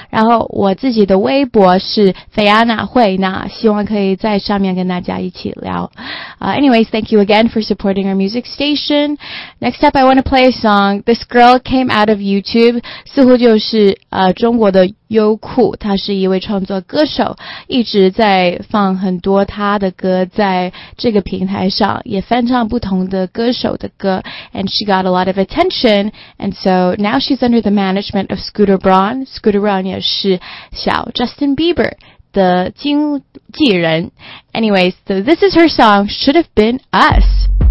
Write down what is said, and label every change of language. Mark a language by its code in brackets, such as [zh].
[zh] 然后我自己的微博是 Fiona 惠娜，希望可以在上面跟大家一起聊。 [en] Anyways, thank you again for supporting our music station. Next up, I want to play a song. This girl came out of YouTube， [zh] 似乎就是中国的。优酷，他是一位创作歌手，一直在放很多他的歌在这个平台上，也翻唱不同的歌手的歌。 [en] And she got a lot of attention, and so now she's under the management of Scooter Braun. [zh] Scooter Braun 也是小 Justin Bieber 的经纪人。 [en] Anyways, so this is her song, Should Have Been Us.